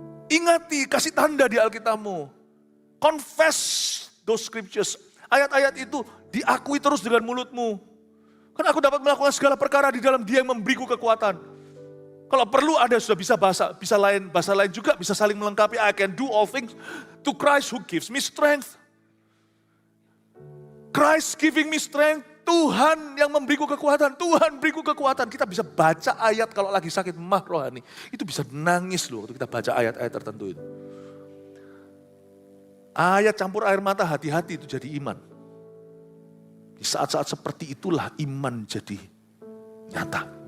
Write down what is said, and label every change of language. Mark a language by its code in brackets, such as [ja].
[id] Ingati, kasih tanda di Alkitabmu. [en] Confess those scriptures. [id] Ayat-ayat itu diakui terus dengan mulutmu. Karena aku dapat melakukan segala perkara di dalam Dia yang memberiku kekuatan. Kalau perlu Anda sudah bisa bahasa lain juga bisa saling melengkapi. [en] I can do all things to Christ who gives me strength. Christ giving me strength. [id] Tuhan yang memberiku kekuatan. Tuhan beriku kekuatan. Kita bisa baca ayat kalau lagi sakit mah rohani. Itu bisa nangis loh waktu kita baca ayat-ayat tertentu itu. Ayat campur air mata, hati-hati itu jadi iman. Di saat-saat seperti itulah iman jadi nyata.